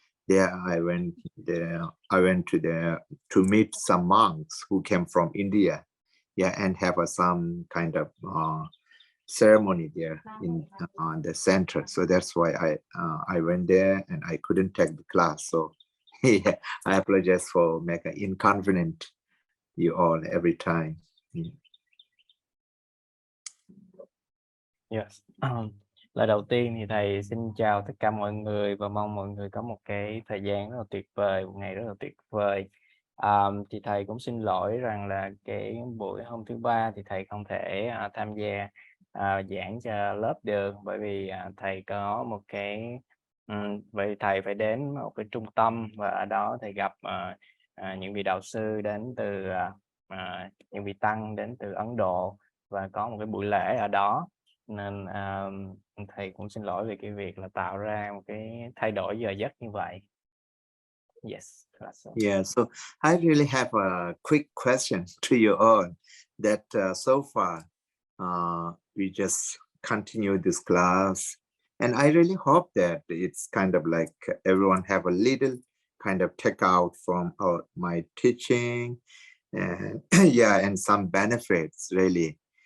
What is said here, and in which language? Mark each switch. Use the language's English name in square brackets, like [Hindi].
[English] There I went to meet some monks who came from India, yeah, and have some kind of ceremony there in the center. So that's why I went there and I couldn't take the class. So yeah, I apologize for making inconvenient you all every time. Yes. [Vietnamese] Lời đầu tiên thì thầy xin chào tất cả mọi người và mong mọi người có một cái thời gian rất là tuyệt vời, một ngày rất là tuyệt vời. Thì thầy cũng xin lỗi rằng là cái buổi hôm thứ ba thì thầy không thể tham gia giảng cho lớp được, bởi vì thầy có một cái vậy thầy phải đến một cái trung tâm và ở đó thầy gặp những vị đạo sư đến từ những vị tăng đến từ Ấn Độ và có một cái buổi lễ ở đó, nên thầy cũng xin lỗi về cái việc là tạo ra một cái thay đổi giờ giấc như vậy. [English] Yes. Yeah, so I really have a quick question to you all that so far we just continue this class, and I really hope that it's kind of like everyone have a little kind of take out from my teaching, and yeah, and some benefits really.